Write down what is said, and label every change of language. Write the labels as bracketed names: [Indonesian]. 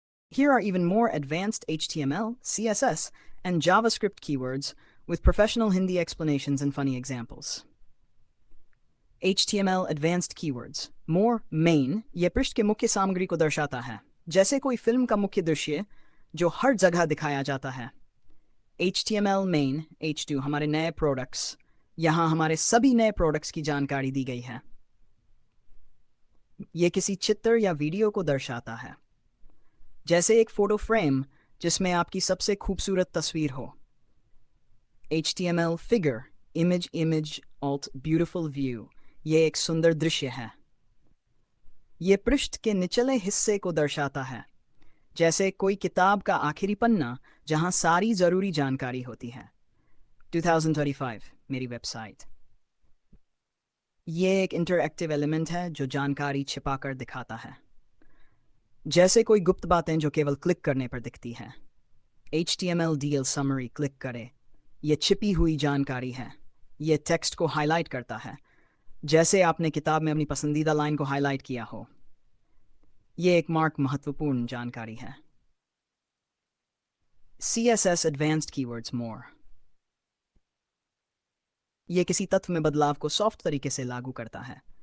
[English] Here are even more advanced HTML, CSS, and JavaScript keywords with professional Hindi explanations and funny examples. HTML Advanced Keywords. [Hindi] More main, ये पृष्ठ के मुख्य सामग्री को दर्शाता है। जैसे कोई फिल्म का मुख्य दृश्य जो हर जगह दिखाया जाता है। HTML main, H2 हमारे नए प्रोडक्ट्स, यहाँ हमारे सभी नए प्रोडक्ट्स की जानकारी दी गई है। ये किसी चित्र या वीडियो को दर्शाता है। जैसे एक फोटो फ्रेम जिसमें आपकी सबसे खूबसूरत तस्वीर हो। HTML figure, image, alt, beautiful view, ये एक सुंदर दृश्य है। ये पृष्ठ के निचले हिस्से को दर्शाता है। जैसे कोई किताब का आखिरी पन्ना जहां सारी जरूरी जानकारी होती है। 2025 मेरी वेबसाइट। ये एक इंटरएक्टिव एलिमेंट है जो जानकारी छिपाकर दिखाता है। जैसे कोई गुप्त बातें जो केवल क्लिक करने पर दिखती है। HTML DL summary, क्लिक करें। यह छिपी हुई जानकारी है। यह टेक्स्ट को हाईलाइट करता है, जैसे आपने किताब में अपनी पसंदीदा लाइन को हाईलाइट किया हो। यह एक मार्क महत्वपूर्ण जानकारी है। CSS Advanced Keywords More, यह किसी तत्व में बदलाव को सॉफ्ट तरीके से लागू करता है।